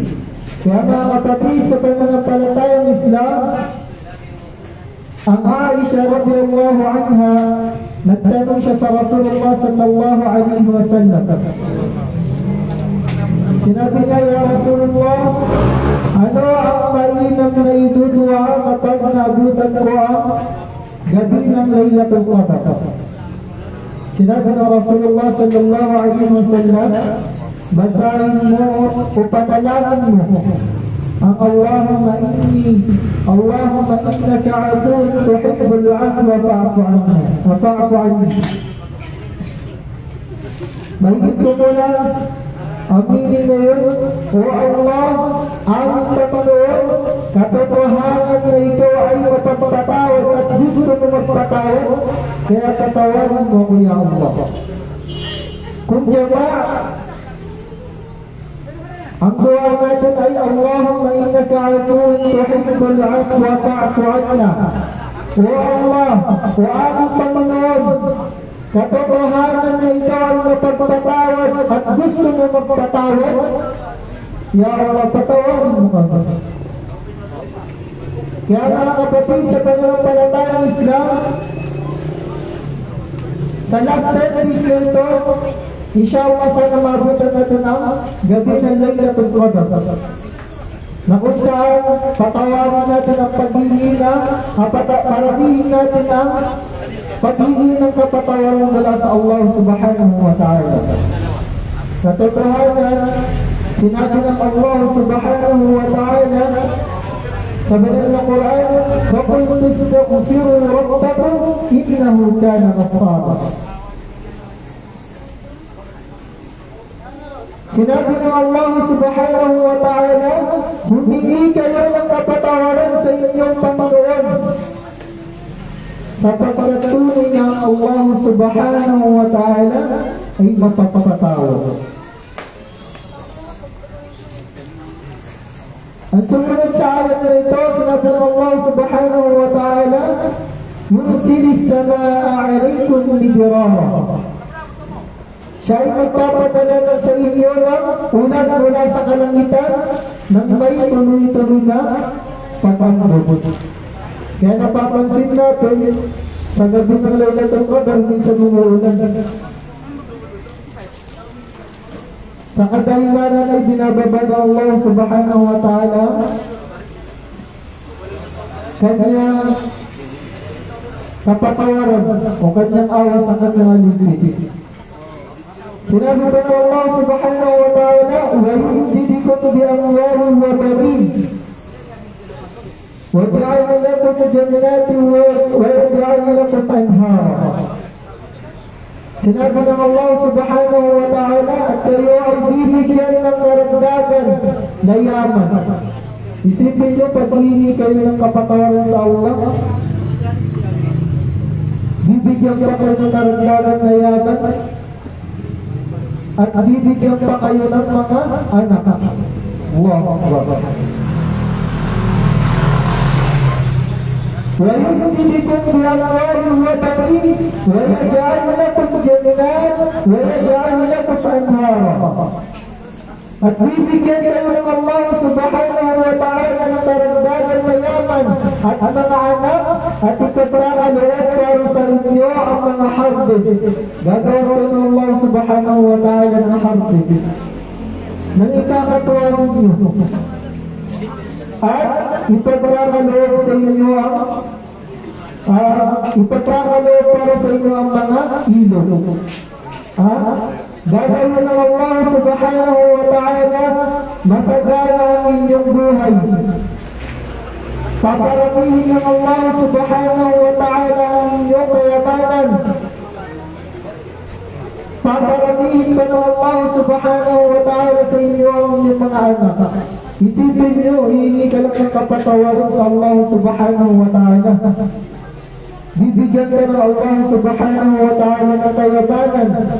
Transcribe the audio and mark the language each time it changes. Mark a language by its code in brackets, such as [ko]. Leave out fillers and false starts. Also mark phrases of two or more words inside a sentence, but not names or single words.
[tl] Kaya mga kapatid sa pananampalatayang Islam, ang Aisha [ar] رضي الله عنها, [tl] nagtanong siya sa Rasulullah [ar] صلى الله عليه وسلم. [tl] Sinabi niya, [ar] يا رسول الله, [tl] ano ang mainam na idudua kapag naabutan ko ang gabi ng Laylatul Qadr? Sinabi ng Rasulullah [ar] صلى الله عليه وسلم, [tl] basahin mo o panalangin mo ang [ar] اللهم إنك عفوٌ تحب العفو فاعفُ عني. [tl] Mahigit ko mula aminin mo yun, O Allah, ang Panginoon, katotohanan na ito ay mapagpatawad at gusto mo magpatawad, kaya patawarin mo ko, [ar] يا الله. [tl] Kung jama'a, ang dua natin ay [ar] اللهم إنك عفوٌ تحب العفو فاعفُ عنا. [tl] O Allah, o aming Panginoon, katotohanan na ito ay mapagpatawad at gusto mo magpatawad, [ar] يا الله, [tl] patawarin mo kami. Kaya mga kapatid sa pananampalatayang Islam, sa [en] last 10 days [tl] na ito, inshallah sana mabutan natin ang gabi ng Laylatul Qadr, na kung saan patawarin natin ang paghihina, parabihin natin ang paghingi ng kapatawaran mula sa Allah [ar] سبحانه وتعالى. [tl] Katotohanan, sinabi ng Allah [ar] سبحانه وتعالى [tl] sa banal na Quran, [ar] وَقُلْ تَسْتَغْفِرُوا رَبَّكُمْ إِنَّهُ كَانَ غَفَّارًا. [tl] Sinabi ng Allah [ar] سبحانه وتعالى, [tl] humingi kayo ng kapatawaran sa inyong Panginoon, sapagkat tunay na Allah [ar] سبحانه وتعالى [tl] ay mapapatawad. Ang sumunod sa ayat na ito, sinabi ng Allah [ar] سبحانه وتعالى, يرسل السماء عليكم مدرارا. [tl] Siya ay magpapadala sa inyo ng ulan mula sa kalangitan nang may tuloy-tuloy na pag-ambot. Kaya napapansin natin, sa gabi ng Laylatul Qadr, minsan umuulan. Sa kadahilanan ay binababa ng Allah [ar] سبحانه وتعالى [tl] kanyang kapatawaran o kanyang awa sa kanyang ligid. Sinabi pa ng [ar] Allah سبحانه وتعالى, وَيُمْدِدْكُمْ بِأَمْوَالٍ وَبَنِينَ وَاجْعَلْ لَكُمْ جَنَّاتٍ وَيَجْعَلْ لَكُمْ أَنْهَارًا. [tl] Sinabi ng Allah [ar] سبحانه وتعالى [tl] at kayo ay bibigyan ng karagdagan na yaman. Isipin nyo, pag hihingi kayo ng kapatawaran sa Allah, bibigyan pa kayo ng karagdagan na yaman at bibigyan pa kayo ng mga anak. [ar] Allahu Akbar. وَيُمْدِدْكُمْ بِأَمْوَالٍ وَبَنِينَ وَيَجْعَلْ لَكُمْ جَنَّاتٍ وَيَجْعَلْ لَكُمْ أَنْهَارًا. [tl] At bibigyan kayo ng Allah [ar] سبحانه وتعالى [tl] ng karagdagan na yaman at mga anak at ipagkakaluan para sa inyo ang mga harbin. Gagawin ng Allah [ar] سبحانه وتعالى [tl] ng harbin nang ikakatuwa ninyo. At ipagkakaluan sa inyo ipagkakaluan para sa inyo ang mga ilog. Gagawin ng Allah [ar] سبحانه وتعالى [tl] masagana ang inyong buhay. Paparamihin ng Allah [ar] سبحانه وتعالى [tl] ang inyong kayamanan. Paparamihin pa ng Allah [ar] سبحانه وتعالى [tl] sa inyo ang inyong mga anak. Isipin nyo, hihingi ka lang ng kapatawaran sa Allah [ar] سبحانه وتعالى. [tl] Bibigyan ka ng Allah [ar] سبحانه وتعالى [tl] ng kayamanan.